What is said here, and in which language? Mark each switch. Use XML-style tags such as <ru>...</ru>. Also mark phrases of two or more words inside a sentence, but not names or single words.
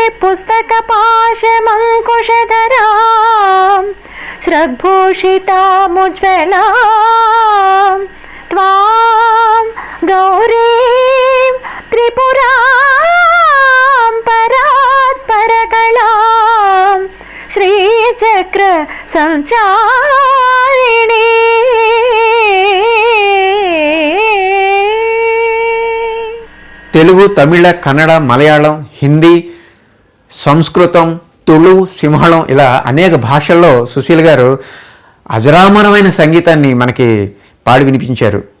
<sa>पुस्तकपाशमङ्कुशधरां श्रग्भूषितामुज्ज्वलां त्वां गौरीं त्रिपुरां परात्परकलां श्रीचक्र संचारिणी</sa> <te>తెలుగు, తమిళ, కన్నడ, మలయాళం, హిందీ, సంస్కృతం, తుళు, సింహళం ఇలా అనేక భాషల్లో సుశీల్ గారు అజరామరమైన సంగీతాన్ని మనకి పాడి వినిపించారు.</te>